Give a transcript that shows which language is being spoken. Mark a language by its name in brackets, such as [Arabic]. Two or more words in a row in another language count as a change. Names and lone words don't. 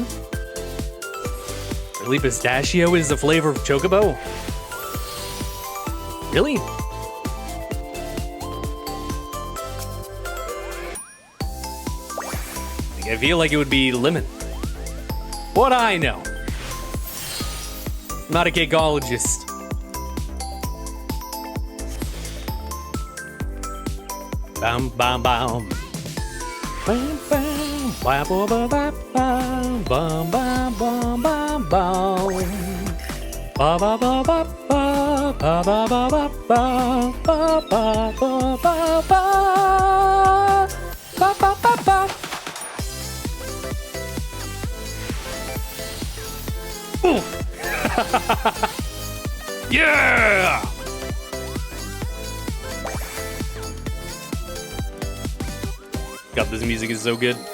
[English] Really, pistachio is the flavor of chocobo? Really? I feel like it would be lemon. What I know. I'm not a cakeologist. Bam bam bam. Bam bam bam bam bam bam bam bam bam bam. Ba ba ba ba ba ba ba ba ba ba ba ba ba ba ba ba ba ba. Yeah! God, this music is so good.